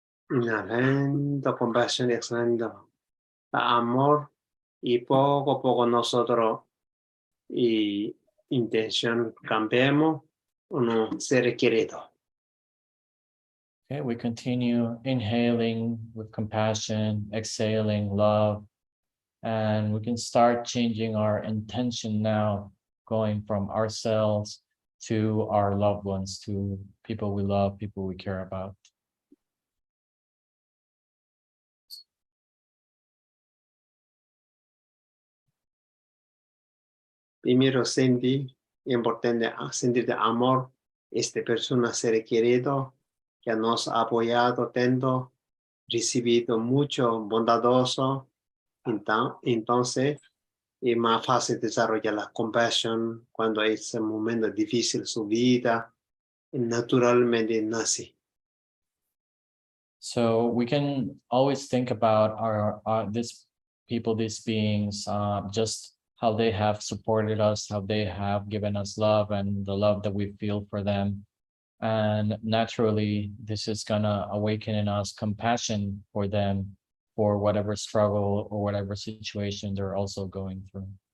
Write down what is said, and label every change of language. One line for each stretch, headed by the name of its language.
Spanish: Inhalando, compasión, exhalando amor y poco a poco nosotros y intención cambiemos uno ser querido.
English: Okay, we continue inhaling with compassion, exhaling love, and we can start changing our intention now, going from ourselves to our loved ones, to people we love, people we care about.
Spanish: Primero sentir, importante sentir de amor, persona ser querido, que nos ha apoyado tanto, recibido mucho, bondadoso, entonces es más fácil desarrollar la compasión cuando es un momento difícil en su vida, naturalmente nace.
English: So we can always think about this people, these beings, just how they have supported us, how they have given us love and the love that we feel for them. And naturally, this is gonna awaken in us compassion for them, for whatever struggle or whatever situation they're also going through.